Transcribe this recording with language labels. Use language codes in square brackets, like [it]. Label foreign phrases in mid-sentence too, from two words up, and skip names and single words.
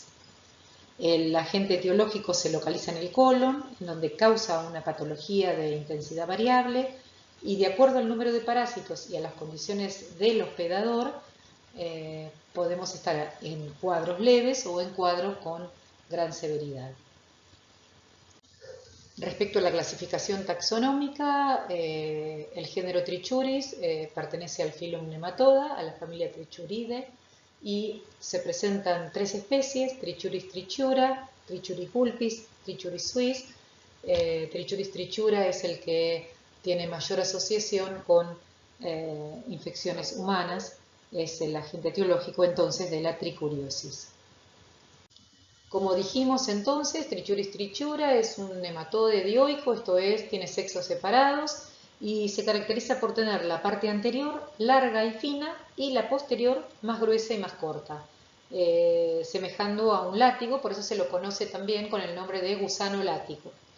[es] El agente etiológico se localiza en el colon, en donde causa una patología de intensidad variable y de acuerdo al número de parásitos y a las condiciones del hospedador, podemos estar en cuadros leves o en cuadros con gran severidad. Respecto a la clasificación taxonómica, el género Trichuris pertenece al filum Nematoda, a la familia Trichuridae, y se presentan tres especies: Trichuris trichura, Trichuris vulpis, Trichuris suis. Trichuris trichura es el que tiene mayor asociación con infecciones humanas, es el agente etiológico entonces de la tricuriosis. Como dijimos entonces, Trichuris trichura es un nematode dioico, esto es, tiene sexos separados y se caracteriza por tener la parte anterior larga y fina y la posterior más gruesa y más corta, semejando a un látigo, por eso se lo conoce también con el nombre de gusano látigo.